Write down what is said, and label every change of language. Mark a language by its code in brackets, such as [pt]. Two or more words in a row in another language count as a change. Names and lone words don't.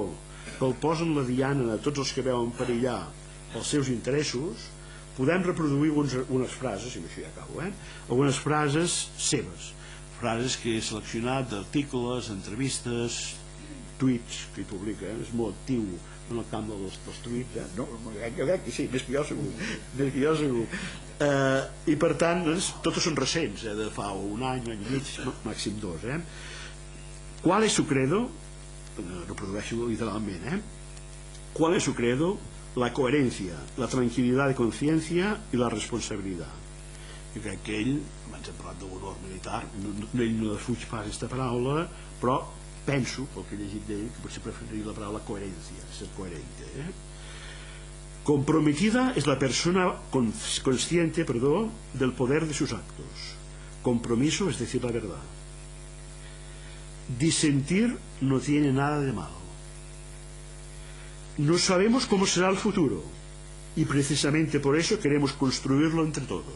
[ca] que el posen la diana de tots els que veuen perillar els seus interessos, podem reproduir unes frases, i amb això ja acabo, algunes frases seves, frases que he seleccionat d'articles, entrevistes, tuits que hi publica, és molt actiu en el camp dels tuits, no, crec que sí, més que jo segur, i per tant totes són recents, de fa un any i mig, màxim dos. [es] ¿Cuál es su credo? [ca] Reprodueixo literalment, [es] ¿cuál es su credo? La coherencia, [ca] la tranquil·litat de consciència i la responsabilitat. Jo crec que ell, abans hem parlat de l'honor militar, ell no defuig pas aquesta paraula, però penso, pel que he llegit d'ell, que potser preferiria la paraula coherencia, [es] ser coherente. Comprometida es la persona consciente, del poder de sus actos. Compromiso es decir la verdad. Disentir no tiene nada de malo. No sabemos cómo será el futuro y precisamente por eso queremos construirlo entre todos.